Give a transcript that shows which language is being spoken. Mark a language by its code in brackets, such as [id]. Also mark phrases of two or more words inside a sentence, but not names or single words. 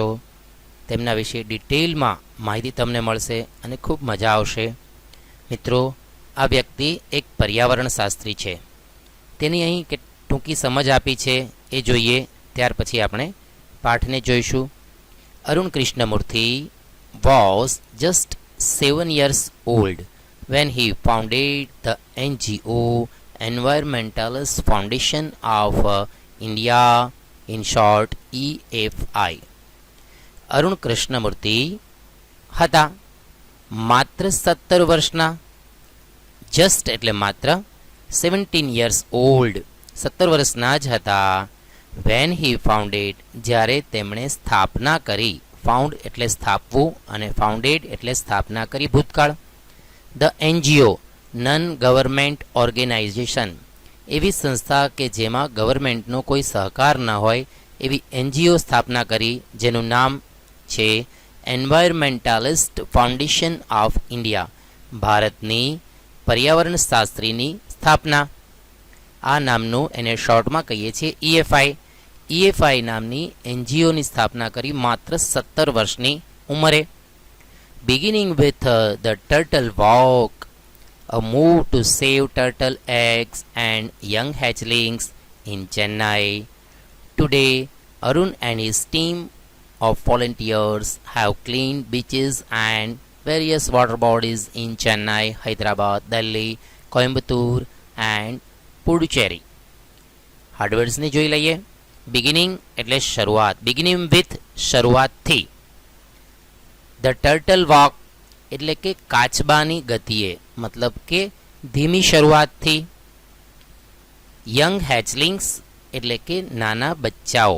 [gu] તેમના વિશે ડિટેલમાં માહિતી તમને મળશે અને ખૂબ મજા આવશે. મિત્રો, આ વ્યક્તિ એક પર્યાવરણ શાસ્ત્રી છે. તેની અહીં ટૂંકી સમજ આપી છે એ જોઈએ, ત્યાર પછી આપણે પાઠને જોઈશું. [en] અરુણ કૃષ્ણમૂર્તિ was just 7 years old when he founded the NGO Environmentalist Foundation of India, in short EFI. [gu] અરુણ કૃષ્ણમૂર્તિ હતા માત્ર 17 વર્ષના. જસ્ટ એટલે માત્ર, [en] 17 years old [gu] 17 વર્ષના જ હતા. [en] when he founded [gu] જ્યારે તેમણે સ્થાપના કરી. ફાઉન્ડ એટલે સ્થાપવું અને ફાઉન્ડેડ એટલે સ્થાપના કરી ભૂતકાળ. [en] the NGO non government organization [gu] એવી સંસ્થા કે જેમાં ગવર્મેન્ટનો કોઈ સહકાર ન હોય એવી એનજીઓ સ્થાપના કરી, જેનું નામ છે એન્વાયરમેન્ટાલિસ્ટ ફાઉન્ડેશન ઓફ ઇન્ડિયા, ભારતની પર્યાવરણ શાસ્ત્રીની સ્થાપના. આ નામનું એને શોર્ટમાં કહીએ છીએ EFI. EFI નામની એનજીઓની સ્થાપના કરી માત્ર 17 વર્ષની ઉંમરે. [en] Beginning with the turtle walk, a move to save turtle eggs and young hatchlings in Chennai. Today, Arun and his team of volunteers have cleaned beaches and various water bodies in Chennai, Hyderabad, Delhi, Coimbatore and Puducherry. [gu] હાર્ડવર્ડ્સને જોઈ લઈએ. બિગિનિંગ એટલે શરૂઆત. [en] beginning with [gu] શરૂઆતથી. [en] the turtle walk [gu] એટલે કે કાચબાની ગતિએ, મતલબ કે ધીમી શરૂઆતથી. [en] young hatchlings [gu] એટલે કે નાના બચ્ચાઓ.